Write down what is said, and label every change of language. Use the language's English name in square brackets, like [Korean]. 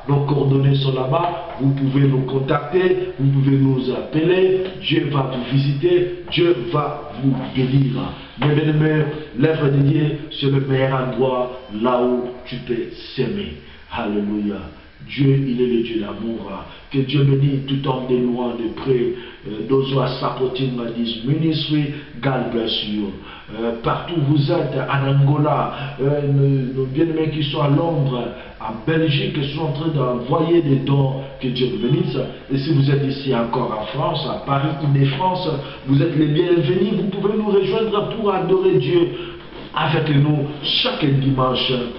[French] Nos coordonnées sont là-bas, vous pouvez nous contacter, vous pouvez nous appeler, Dieu va vous visiter, Dieu va vous guérir. Mais bien aimé, l'œuvre de Dieu, c'est le meilleur endroit là où tu peux s'aimer. Alléluia. Dieu, il est le Dieu d'amour. Que Dieu bénisse tout homme de loin, de près. [English] Those who are supporting this ministry, God bless you. [French] Partout où vous êtes, en Angola, nos bien-aimés qui sont à Londres, en Belgique, qui sont en train d'envoyer des dons, que Dieu vous bénisse. Et si vous êtes ici encore en France, à Paris, Île-de-France, vous êtes les bienvenus. Vous pouvez nous rejoindre pour adorer Dieu avec nous chaque dimanche